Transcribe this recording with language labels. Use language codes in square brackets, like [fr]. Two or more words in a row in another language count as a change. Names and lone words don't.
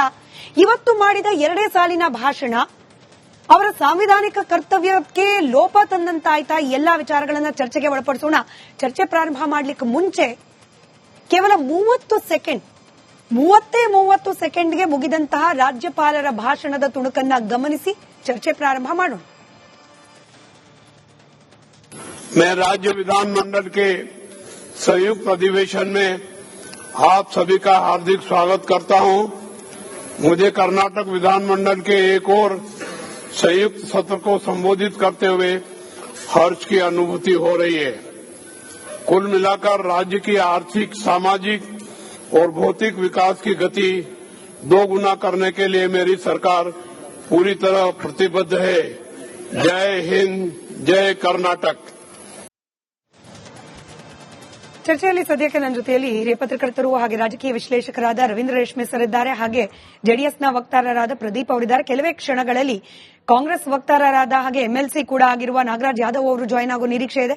[kn] ಇವತ್ತು ಮಾಡಿದ 2 ಸಾಲಿನ ಭಾಷಣ ಅವರ ಸಾಂವಿಧಾನಿಕ ಕರ್ತವ್ಯಕ್ಕೆ ಲೋಪ ತಂದಂತಾಯ್ತಾ? ಈ ಎಲ್ಲಾ ವಿಚಾರಗಳನ್ನ ಚರ್ಚೆಗೆ ಒಳಪಡಿಸೋಣ. ಚರ್ಚೆ ಪ್ರಾರಂಭ ಮಾಡಲಿಕ್ಕೆ ಮುಂಚೆ ಕೇವಲ 30 ಸೆಕೆಂಡ್ಗೆ ಮುಗಿದಂತಹ ರಾಜ್ಯಪಾಲರ ಭಾಷಣದ ತುಣುಕನ್ನ ಗಮನಿಸಿ ಚರ್ಚೆ ಪ್ರಾರಂಭ ಮಾಡೋಣ. [hi] मैं राज्य विधानमंडल के संयुक्त अधिवेशन में आप सभी का हार्दिक स्वागत करता हूं। मुझे कर्नाटक विधानमंडल के एक और संयुक्त सत्र को संबोधित करते हुए हर्ष की अनुभूति हो रही है। कुल मिलाकर राज्य की आर्थिक, सामाजिक और भौतिक विकास की गति 2 गुना करने के लिए मेरी सरकार पूरी तरह प्रतिबद्ध है। जय हिंद, जय कर्नाटक। [kn] ಚರ್ಚೆಯಲ್ಲಿ ಸದ್ಯಕ್ಕೆ ನನ್ನ ಜೊತೆಯಲ್ಲಿ ಹಿರಿಯ ಪತ್ರಕರ್ತರು ಹಾಗೆ ರಾಜಕೀಯ ವಿಶ್ಲೇಷಕರಾದ ರವೀಂದ್ರ ರೇಷ್ಮೆ ಸರ್ ಇದ್ದಾರೆ, ಹಾಗೆ ಜೆಡಿಎಸ್ನ ವಕ್ತಾರರಾದ ಪ್ರದೀಪ್ ಅವರಿದ್ದಾರೆ. ಕೆಲವೇ ಕ್ಷಣಗಳಲ್ಲಿ ಕಾಂಗ್ರೆಸ್ ವಕ್ತಾರರಾದ ಹಾಗೆ ಎಂಎಲ್ಸಿ ಕೂಡ ಆಗಿರುವ ನಾಗರಾಜ್ ಯಾದವ್ ಅವರು ಜಾಯಿನ್ ಆಗೋ ನಿರೀಕ್ಷೆ ಇದೆ.